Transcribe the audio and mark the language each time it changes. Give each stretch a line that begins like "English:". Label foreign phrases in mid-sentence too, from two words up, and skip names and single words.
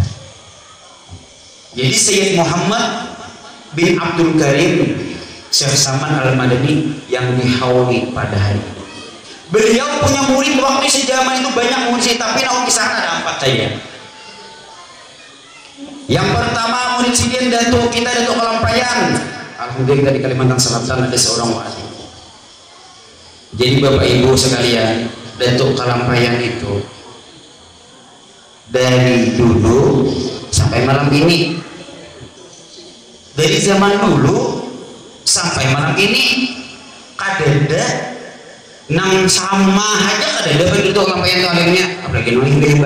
Indonesian: Jadi Sayyid Muhammad bin Abdul Karim Syekh Saman Al-Madani yang dihauli pada hari ini. Beliau punya murid waktu sejaman itu banyak murid, tapi namun kisah ada 4 saja. Yang pertama murid sidin Datuk Kalampayan. Alhamdulillah di Kalimantan Selatan ada seorang wali. Jadi Bapak Ibu sekalian, Datuk Kalampayan itu dari dulu sampai malam ini, dari zaman dulu sampai malam ini,
Banjar: kadeda nang sama aja kadeda begitu Kalampayan alimnya,
Indonesian: apalagi nulis hebat.